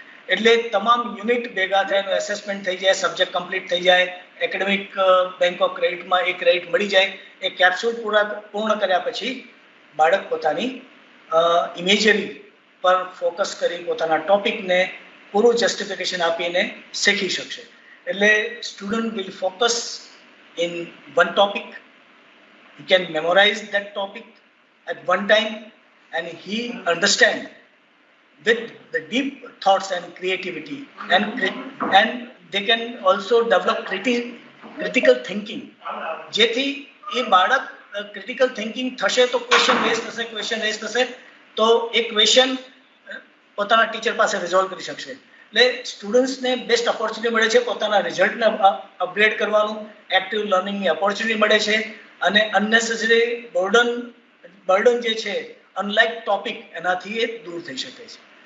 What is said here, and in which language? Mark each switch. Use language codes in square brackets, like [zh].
[gu] એટલે તમામ યુનિટ ભેગા થાય, એનું એસેસમેન્ટ થઈ જાય, સબ્જેક્ટ કમ્પ્લીટ થઈ જાય, એકેડેમિક બેંક ઓફ ક્રેડિટમાં એક ક્રેડિટ મળી જાય. એ કેપ્સ્યુલ પૂર્ણ કર્યા પછી બાળક પોતાની ઇમેજરી પર ફોકસ કરી પોતાના ટોપિકને પૂરું જસ્ટિફિકેશન આપીને શીખી શકશે. એટલે [en] Student will focus in one topic, he can memorize that topic at one time and he understand with the deep thoughts and creativity and they can also develop critical thinking. [gu] જેથી એ બાળક critical thinking થશે તો question rays થશે તો એ question પોતાના teacher પાસે resolve કરી શકશે. એટલે સ્ટુડન્ટ્સને બેસ્ટ ઓપોર્ચ્યુનિટી મળે છે પોતાના રિઝલ્ટને અપગ્રેડ કરવાનું, એક્ટિવ લર્નિંગની ઓપોર્ચ્યુનિટી મળે છે અને અનનેસેસરી બર્ડન જે છે અનલાઇક ટોપિક એનાથી એ દૂર થઈ શકે છે.